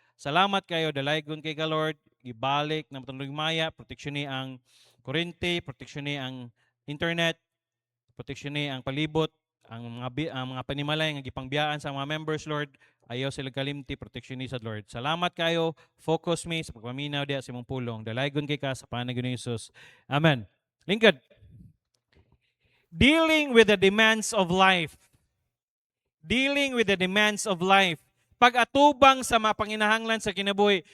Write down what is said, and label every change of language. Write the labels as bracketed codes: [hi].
[ceb] Salamat kayo, dalaygon kay ka Lord, ibalik na matulog maya, proteksyon ni ang kurente, proteksyon ni ang internet, proteksyon ni ang palibot, ang mga panimalay nga gipangbiyaan sa mga members Lord, ayaw sila kalimti, proteksyon ni sa Lord. Salamat kayo, focus me sa pagpaminaw diya sa imong pulong. Dalaygon kay ka sa panahon ni Jesus. Amen. [en] Lingkod, dealing with the demands of life. Dealing with the demands of life. [ceb] Pag-atubang sa mga panginahanglan sa kinabuhi.